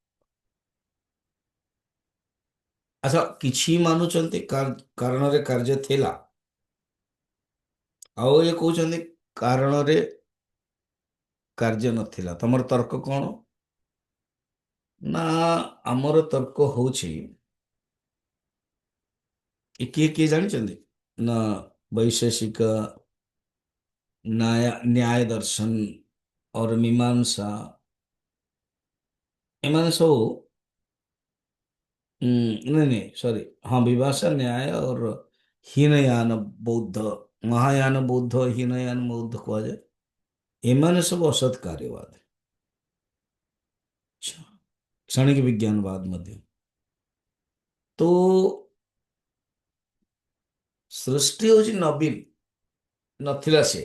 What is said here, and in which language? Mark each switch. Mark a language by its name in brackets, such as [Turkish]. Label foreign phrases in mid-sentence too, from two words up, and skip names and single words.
[Odia] ଆଚ୍ଛା, କିଛି ମାନୁଛନ୍ତି କାରଣରେ କାର୍ଯ୍ୟ ଥିଲା, ଆଉ ଇଏ କହୁଛନ୍ତି କାରଣରେ କାର୍ଯ୍ୟ ନଥିଲା। ତମର ତର୍କ କ'ଣ? ନା, ଆମର ତର୍କ ହଉଛି, କିଏ କିଏ ଜାଣିଛନ୍ତି ନା, ବୈଶେଷିକ, ନ୍ୟାୟ ଦର୍ଶନ [Hindi] और मीमांसा, [Odia] ଏମାନେ ସବୁ [Hindi] नहीं नहीं सॉरी, हाँ, विभाषा न्याय और हीनयान बौद्ध, महायान बौद्ध, हीनयान बौद्ध କୁହାଯାଏ। [Odia] ଏମାନେ ସବୁ ଅସତ୍ କାର୍ଯ୍ୟବାଦ। ଆଚ୍ଛା, କ୍ଷଣିକ ବିଜ୍ଞାନବାଦ ମଧ୍ୟ। ତ ସୃଷ୍ଟି ହଉଛି ନବୀନ, ନଥିଲା ସେ।